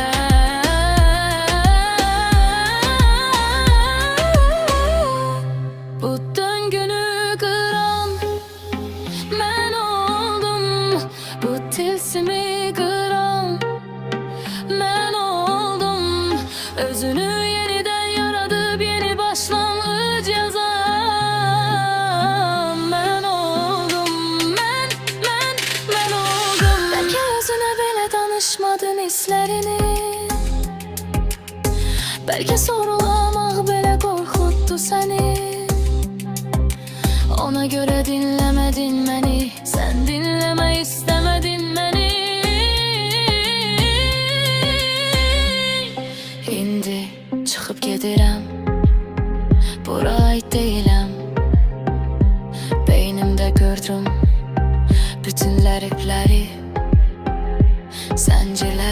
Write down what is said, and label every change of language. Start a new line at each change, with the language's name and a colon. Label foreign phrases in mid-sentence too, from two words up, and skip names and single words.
Azerbaijani: Bu döngünü qıran mən oldum, bu tilsimi qıran mən oldum.
Turkish: Özünü yeniden yaradıp yeni başlangıç yazan ben oldum. Ben oldum. Belki özüne bile danışmadın hislerini, belki sorulamak bile korkuttu seni. Ona göre dinlemedin beni, sen dinleme istemedin beni.
Azerbaijani: İndi çıxıb gedirəm, bura ait deyiləm. Beynimdə gördüm bütün lərifləri, zəncir